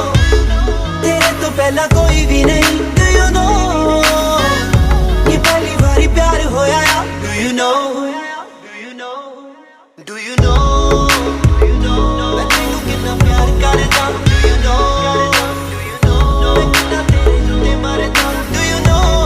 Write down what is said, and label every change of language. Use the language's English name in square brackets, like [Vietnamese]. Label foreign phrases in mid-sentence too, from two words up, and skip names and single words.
[Punjabi] ਤੇਰੇ ਤੋ ਪਹਿਲਾ ਕੋਈ ਭੀ ਨਹੀਂ, [English] do you know? [Punjabi] ਯੇ ਪਹਿਲੀ ਬਾਰੀ ਪਿਆਰ ਹੋਇਆ, [English] do you know? Do you know? Do you know? [Punjabi] ਮੈਂ ਤੈਨੂੰ ਕਿਤਨਾ ਪਿਆਰ ਕਰਦਾ, [English] do you know? [Punjabi] ਮੈਂ ਕਿਤਨਾ ਤੇਰੇ ਤੇ ਮਰਦਾ, [English] do you know?